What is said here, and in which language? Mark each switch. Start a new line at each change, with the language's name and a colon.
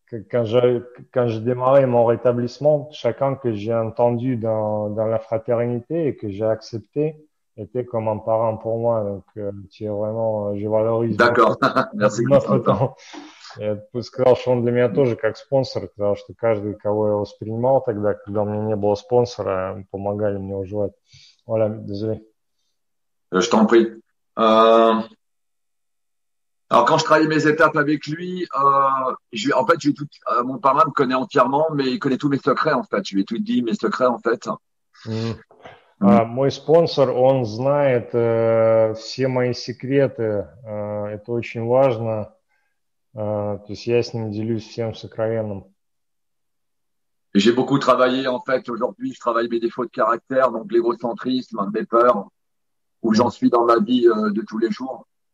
French: Quand j'ai démarré mon rétablissement, chacun que j'ai entendu dans la fraternité et que j'ai accepté était comme un parent pour moi. Donc, tu es vraiment, je valorise D'accord, merci. notre temps.
Russian: Я бы сказал, что он для меня тоже как спонсор, потому что каждый, кого я воспринимал тогда, когда у меня не было спонсора, помогали мне выживать.
French: Voilà, désolé. Je t'en prie. Alors quand je travaille mes étapes avec lui, en fait, mon parrain me connaît entièrement, mais il connaît tous mes secrets en fait. Je lui ai tout dit, mes secrets en fait.
Russian: Мой спонсор, он знает все мои секреты. Это очень важно. То есть я с ним делюсь всем сокровенным.
French: Et j'ai beaucoup travaillé en fait. Aujourd'hui, je travaille mes défauts de caractère, donc l'égocentrisme, mes peurs, où j'en suis dans ma vie de tous les jours.